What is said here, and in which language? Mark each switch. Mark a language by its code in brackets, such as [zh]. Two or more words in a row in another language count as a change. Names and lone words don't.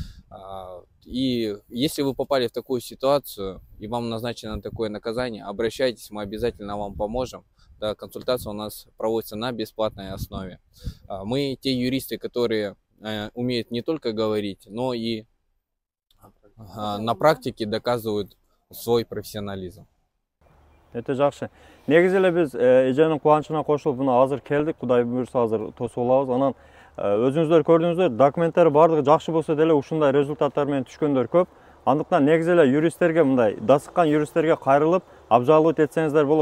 [ru] И если вы попали в такую ситуацию и вам назначено такое наказание, обращайтесь, мы обязательно вам поможем. Да, консультация у нас проводится на бесплатной основе. Мы те юристы, которые умеют не только говорить, но и на практике доказывают свой профессионализм. [ky] Это жакшы. Негизи эле биз эженин кубанычына кошулуп мына азыр келдик. Кудай буюрса азыр тосуп алабыз. Анан өзүңүздөр көрдүңүздөр, документтери бардыгы жакшы болсо деле ушундай результаттар менен түшкөндөр көп. Андыктан негизи эле юристтерге мындай дасыккан юристтерге кайрылып, обжаловать этсеңиздер болот.